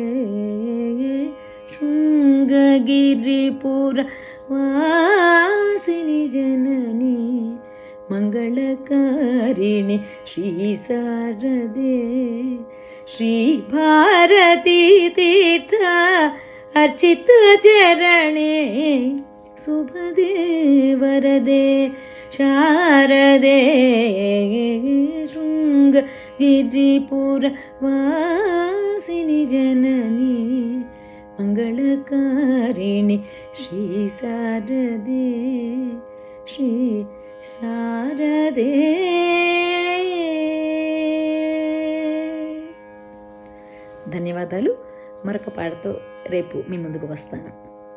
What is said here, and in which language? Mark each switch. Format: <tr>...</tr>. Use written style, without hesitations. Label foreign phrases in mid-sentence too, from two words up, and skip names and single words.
<sa>శృంగగిరిపుర వాసిని జనని మంగళకారిణి శ్రీ శారదే. శ్రీ భారతీ తీర్థ अर्चित चरणे शुभदे वरदे शारदे शृङ्गगिरिपुर वासिनि जननी मंगलकारिणि श्री शारदे श्री शारदे.</sa> <te>ధన్యవాదాలు. మరొక పాటతో రేపు మీ ముందుకు వస్తాను.</te>